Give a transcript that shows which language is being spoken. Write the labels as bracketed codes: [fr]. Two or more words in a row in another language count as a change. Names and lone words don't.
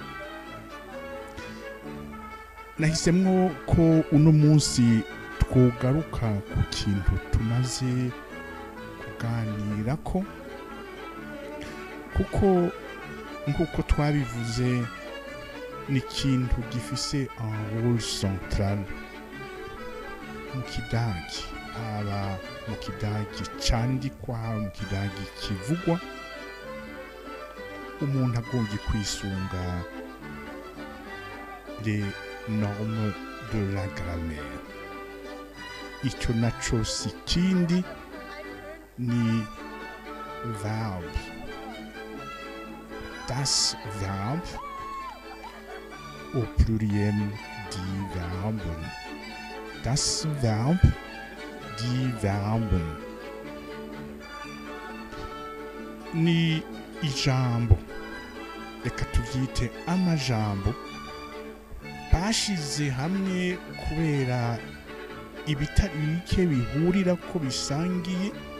[rn] nahisemwo ko uno munsi twogaruka ku kintu tumaze kuganira ko kuko nkuko twabivuze ni ikintu gifise [fr] un rôle central [rn] mu kidagi haba mu kidagi candikwa mu kidagi kivugwa umuntu agombye kwisunga [fr] les normes de la grammaire [rn] icyo naco si kindi ni verb [de] das Verb [fr] au pluriel [de] die Verben das Verb die Verben [rn] ni ijambo reka tuvyite amajambo bashize hamwe kubera ibitari bike bihurira ko bisangiye